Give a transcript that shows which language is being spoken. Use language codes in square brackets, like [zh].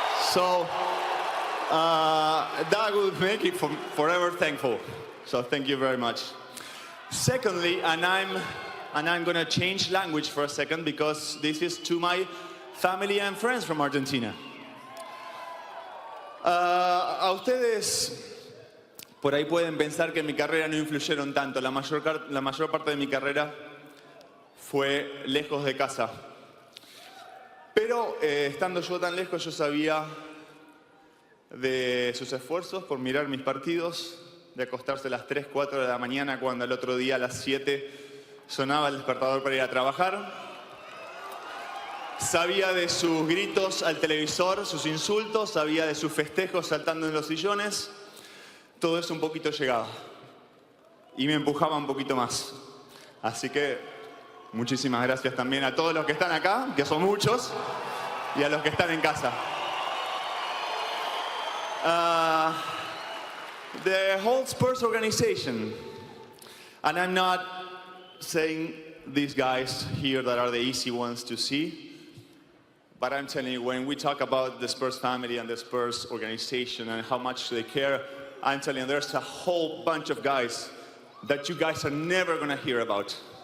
[en] So that will make me forever thankful. So thank you very much. Secondly, and I'm going to change language for a second, because this is to my family and friends from Argentina. [es] A ustedes por ahí pueden pensar que en mi carrera no influyeron tanto. La mayor parte de mi carrera fue lejos de casa. Pero estando yo tan lejos, yo sabía de sus esfuerzos por mirar mis partidos, de acostarse a las 3, 4 de la mañana cuando el otro día a las 7 sonaba el despertador para ir a trabajar. Sabía de sus gritos al televisor, sus insultos, sabía de sus festejos saltando en los sillones. Todo eso un poquito llegaba. Y me empujaba un poquito más. Así que muchísimas gracias también a todos los que están acá, que son muchos, y a los que están en casa. [en] The whole Spurs organization, and I'm not saying these guys here that are the easy ones to see, but I'm telling you, when we talk about the Spurs family and the Spurs organization and how much they care, I'm telling you, there's a whole bunch of guys that you guys are never going to hear about,